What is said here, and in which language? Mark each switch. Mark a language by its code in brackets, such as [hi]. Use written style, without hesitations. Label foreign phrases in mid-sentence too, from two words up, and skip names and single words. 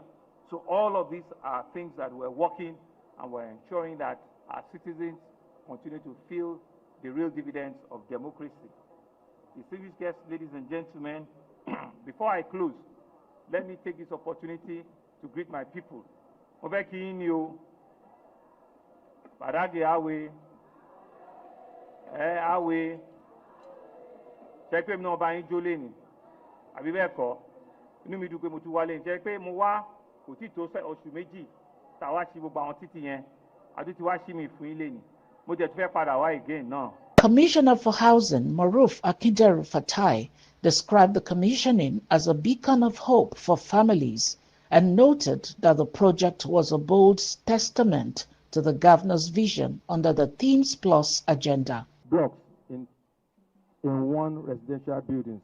[en] So all of these are things that we're working, and we're ensuring that our citizens continue to feel the real dividends of democracy. Distinguished guests, ladies and gentlemen, before I close, let me take this opportunity to greet my people. [yo] Badagry awe, awe, jẹ́ pé mi náà bá yín jó lénìí, àbí bẹ́ẹ̀ kọ́, inú mi dùn pé mo tún wálé, jẹ́ pé mo wá kò tí tó oṣù méjì tá wá sí gbogbo àwọn títì yẹn, àti tí wá sí mi fún yín lénìí, mo jẹ́ tún fẹ́ padà wá again náà. [en] Commissioner for Housing, Maruf Akinderu Fatai, described the commissioning as a beacon of hope for families and noted that the project was a bold testament to the governor's vision under the Themes Plus agenda. Blocks in one residential building.